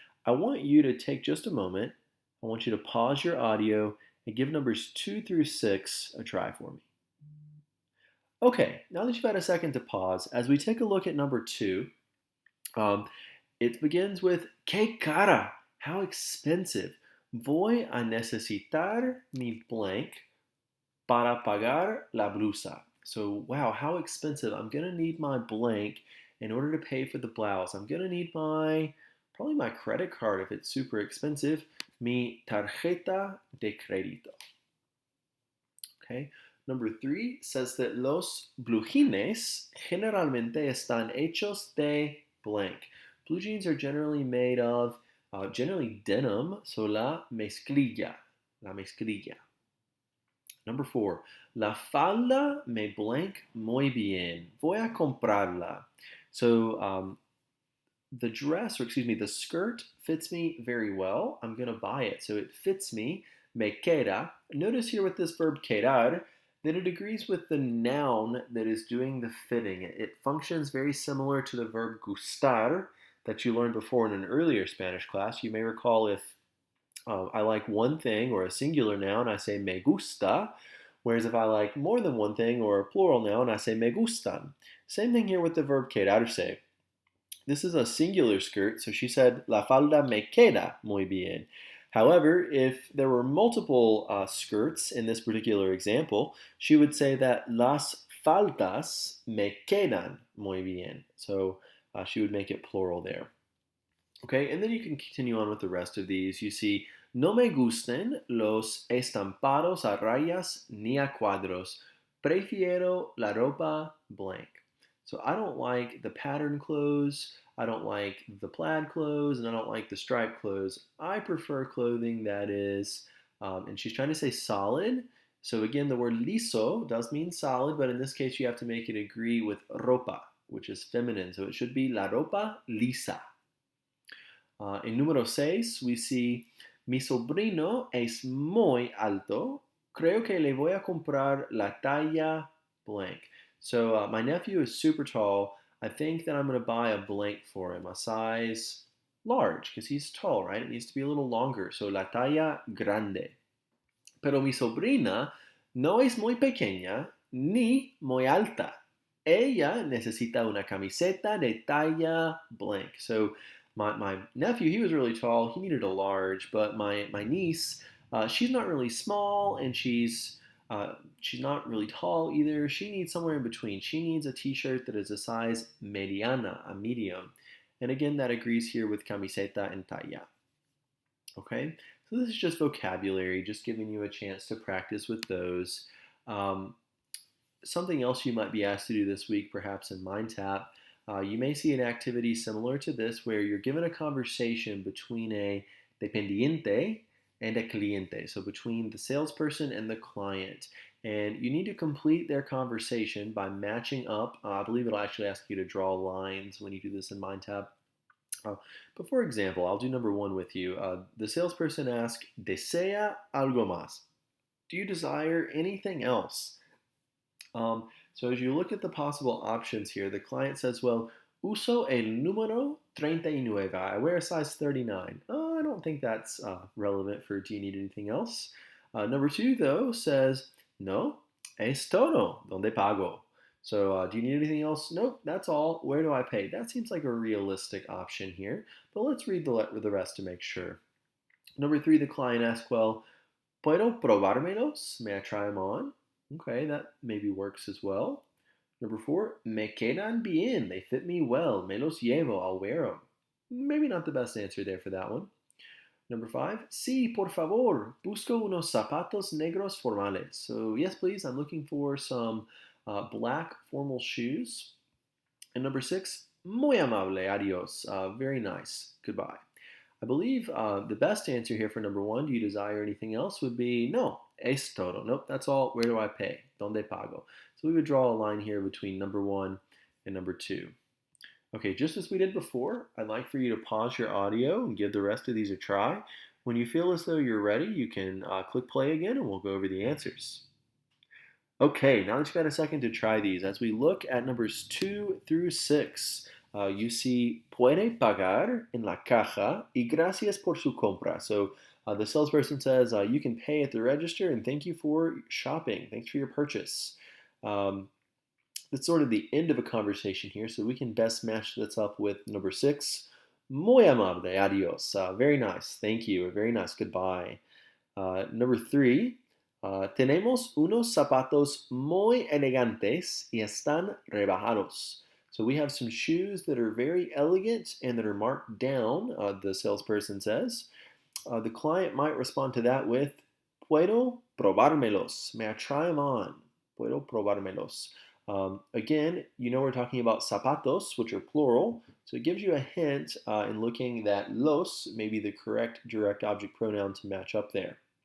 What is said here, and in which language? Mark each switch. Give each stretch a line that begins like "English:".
English: I want you to take just a moment. I want you to pause your audio and give numbers 2 through 6 a try for me. Okay, now that you've had a second to pause, as we take a look at number 2, um, it begins with
Spanish: que cara,
English: how expensive.
Spanish: Voy a necesitar mi blank para pagar la blusa.
English: So, wow, how expensive. I'm going to need my blank in order to pay for the blouse. I'm going to need probably my credit card if it's super expensive.
Spanish: Mi tarjeta de crédito.
English: Okay. Number 3 says that
Spanish: los blujines generalmente están hechos de blank.
English: Blue jeans are generally made of generally denim, so
Spanish: la mezclilla. La mezclilla.
English: Number 4,
Spanish: la falda me blank muy bien. Voy a comprarla.
English: So the dress, or excuse me, the skirt fits me very well. I'm going to buy it. So it fits me.
Spanish: Me queda.
English: Notice here with this verb quedar that it agrees with the noun that is doing the fitting. It functions very similar to the verb gustar that you learned before in an earlier Spanish class. You may recall if I like one thing or a singular noun, I say
Spanish: me gusta.
English: Whereas if I like more than one thing or a plural noun, I say
Spanish: me gustan.
English: Same thing here with the verb quedarse. This is a singular skirt, so she said,
Spanish: la falda me queda muy bien.
English: However, if there were multiple skirts in this particular example, she would say that
Spanish: las faldas me quedan muy bien.
English: So she would make it plural there. Okay, and then you can continue on with the rest of these. You see,
Spanish: no me gusten los estampados a rayas ni a cuadros. Prefiero la ropa blank.
English: So I don't like the pattern clothes, I don't like the plaid clothes, and I don't like the striped clothes. I prefer clothing that is, and she's trying to say solid. So again, the word liso does mean solid, but in this case, you have to make it agree with ropa, which is feminine. So it should be
Spanish: la ropa lisa. En número 6,
English: we see,
Spanish: mi sobrino es muy alto. Creo que le voy a comprar la talla blank.
English: So my nephew is super tall. I think that I'm going to buy a blank for him, a size large, because he's tall, right? It needs to be a little longer. So
Spanish: la talla grande. Pero mi sobrina no es muy pequeña ni muy alta. Ella necesita una camiseta de talla blank.
English: So my nephew, he was really tall. He needed a large, but my niece, she's not really small, and she's not really tall either. She needs somewhere in between. She needs a t-shirt that is a size mediana, a medium. And again, that agrees here with camiseta and talla. Okay, so this is just vocabulary, just giving you a chance to practice with those. Something else you might be asked to do this week, perhaps in MindTap, you may see an activity similar to this where you're given a conversation between a dependiente and a cliente, so between the salesperson and the client. And you need to complete their conversation by matching up. I believe it'll actually ask you to draw lines when you do this in MindTap. But for example, I'll do number 1 with you. The salesperson asks,
Spanish: ¿Desea algo más?
English: Do you desire anything else? So as you look at the possible options here, the client says, well,
Spanish: uso el número 39.
English: I wear a size 39. Oh, I don't think that's relevant for do you need anything else? Number 2, though, says,
Spanish: no, es todo, donde pago?
English: So do you need anything else? Nope, that's all. Where do I pay? That seems like a realistic option here, but let's read the rest to make sure. Number 3, the client asks, well,
Spanish: ¿puedo probármelos?
English: May I try them on? Okay, that maybe works as well. Number 4,
Spanish: me quedan bien.
English: They fit me well.
Spanish: Me los llevo.
English: I'll wear them. Maybe not the best answer there for that one. Number 5,
Spanish: sí, por favor. Busco unos zapatos negros formales.
English: So yes, please, I'm looking for some black formal shoes. And number 6,
Spanish: muy amable. Adios.
English: Very nice. Goodbye. I believe the best answer here for number 1, do you desire anything else, would be
Spanish: no, es todo.
English: Nope, that's all. Where do I pay?
Spanish: Donde pago?
English: So we would draw a line here between number 1 and number 2. Okay, just as we did before, I'd like for you to pause your audio and give the rest of these a try. When you feel as though you're ready, you can click play again and we'll go over the answers. Okay, now that you've got a second to try these, as we look at numbers 2 through 6, you see
Spanish: puede pagar en la caja y gracias por su compra.
English: So the salesperson says you can pay at the register and thank you for shopping. Thanks for your purchase. That's sort of the end of a conversation here, so we can best match this up with number 6.
Spanish: Muy amable, adios.
English: Very nice, thank you, very nice, goodbye. Number 3,
Spanish: tenemos unos zapatos muy elegantes y están rebajados.
English: So we have some shoes that are very elegant and that are marked down, the salesperson says. The client might respond to that with,
Spanish: puedo probármelos.
English: May I try them on?
Spanish: Puedo probármelos.
English: Again, you know we're talking about zapatos, which are plural, so it gives you a hint in looking that los may be the correct direct object pronoun to match up there.